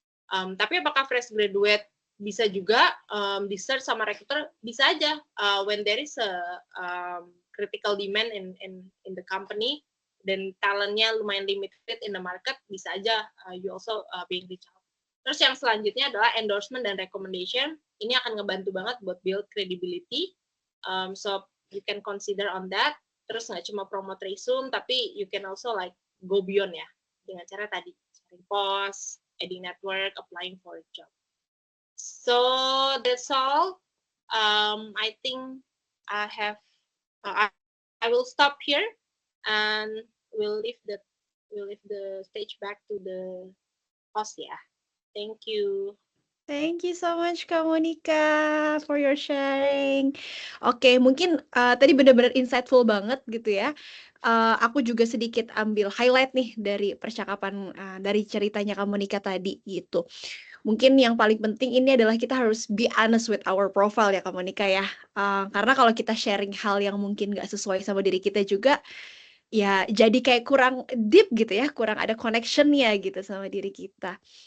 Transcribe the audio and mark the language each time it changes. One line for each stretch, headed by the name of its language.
Indonesian: Tapi apakah fresh graduate bisa juga di search sama recruiter? Bisa aja.
English: When there is a critical demand in the company,
Indonesian: dan talentnya lumayan
English: limited in the market,
Indonesian: bisa aja
English: you also being reached out.
Indonesian: Terus yang selanjutnya adalah endorsement dan recommendation. Ini akan ngebantu banget buat build credibility.
English: So you can consider on that.
Indonesian: Terus nggak cuma promote resume, tapi
English: you can also like go beyond
Indonesian: ya, dengan cara tadi sharing post,
English: adding network, applying for a job. So that's all. I think I will stop here and we'll leave the stage back to the host ya. Thank you. Thank you so much Kak Monica for your sharing.
Indonesian: Oke, mungkin tadi benar-benar insightful banget gitu ya. Aku juga sedikit ambil highlight nih dari percakapan dari ceritanya Kak Monica tadi gitu. Mungkin yang paling penting ini adalah kita harus
English: be honest with our profile
Indonesian: ya Kak Monica ya. Karena kalau kita sharing hal yang mungkin nggak sesuai sama diri kita juga, ya jadi kayak kurang deep gitu ya, kurang ada connection-nya gitu sama diri kita.